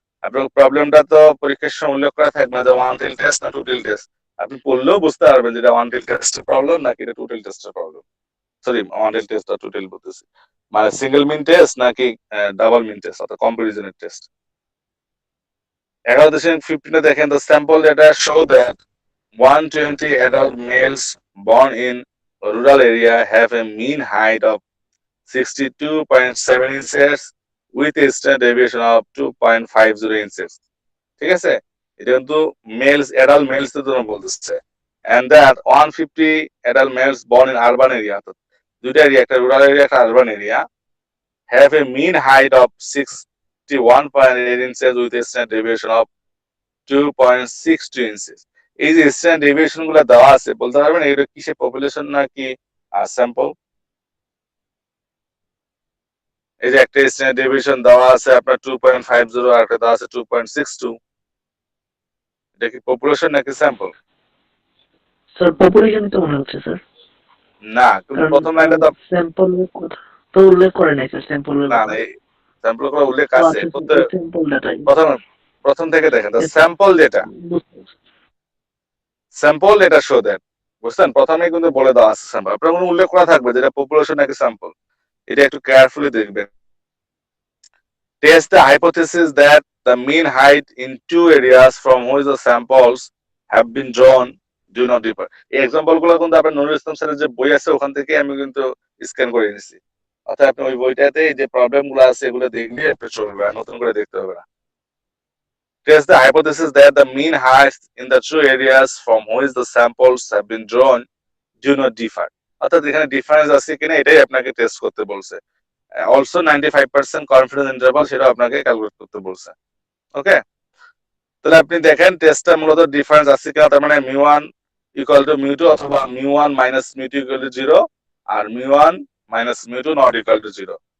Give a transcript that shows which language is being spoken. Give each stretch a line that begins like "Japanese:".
Bangla: আপনার প্রবলেমটা তো পরীক্ষার সময় উল্লেখ করা থাকবে না যে ওয়ান টেল টেস্ট না টু টেল টেস্ট, আপনি পড়লেও বুঝতে পারবেন যেটা ওয়ান টেল টেস্টের প্রবলেম নাকি এটা টু টেল টেস্টের problem. Sorry, one tell test আর to tell বলতেছি, মানে সিঙ্গেল মিন টেস্ট নাকি ডাবল মিন টেস্ট অর্থাৎ কম্পারিজনের টেস্ট।
English: 11.15
Bangla: দেখেন,
English: the sample data show that 120 adult males born in rural area have a mean height of 62.7 inches with a standard deviation of 2.50 inches.
Bangla: ঠিক আছে, এটা কিন্তু মেলস adult মেলস এর জন্য বলতেছে,
English: and that 150 adult males born in urban area,
Bangla: দুইটা area, একটা rural area একটা urban area,
English: have a mean height of 61.8 inches with a standard deviation of 2.62 inches.
Bangla: এই যে স্ট্যান্ডার্ড ডেভিয়েশন গুলো দেওয়া আছে, বলতে পারবেন এটা কিসের পপুলেশন নাকি স্যাম্পল? এই যে একটা স্ট্যান্ডার্ড ডেভিয়েশন দেওয়া আছে আপনার 2.50 আর একটা দেওয়া আছে 2.62, এটা কি পপুলেশন নাকি স্যাম্পল? স্যার পপুলেশন তো মনে হচ্ছে স্যার, না, কিন্তু প্রথম লাইনটা তো স্যাম্পল কথা তো উল্লেখ করে নাই স্যার, স্যাম্পল না, স্যাম্পল করে উল্লেখ আছে স্যাম্পল ডাটাই প্রথম থেকে দেখেন, sample data, sample data show that, বুঝছেন, প্রথমেই কিন্তু বলে দেওয়া আছে স্যাম্পল, আপনার কোনো উল্লেখ করা থাকবে যেটা পপুলেশন নাকি স্যাম্পল, এটা একটু কেয়ারফুলি দেখবেন।
English: Test the hypothesis that the mean height in two areas from which the samples have been drawn do not differ.
Bangla: এই এক্সাম্পল গুলো কিন্তু আপনার নুরুল ইসলাম স্যারের যে বই আছে ওখান থেকে আমি কিন্তু স্ক্যান করে নিয়েছি, অর্থাৎ আপনি ওই বইটাতে এই যে প্রবলেম গুলো আছে এগুলো দেখলে আপনি চলবে, আর নতুন করে দেখতে হবে না।
English: Test the hypothesis that the mean height in the two areas from which the samples have been drawn do not differ.
Bangla: অর্থাৎ এখানে ডিফারেন্স আছে কিনা এটাই আপনাকে টেস্ট করতে বলছে। অলসো 95% কনফিডেন্স ইন্টারভাল সেটা আপনাকে ক্যালকুলেট করতে বলছে। ওকে, তাহলে আপনি দেখেন টেস্টটা মূলত ডিফারেন্স আছে কিনা, তার মানে μ1 ইকুয়াল টু μ2 অথবা μ1 minus μ2 equal to 0 আর μ1 minus μ2 not equal to 0।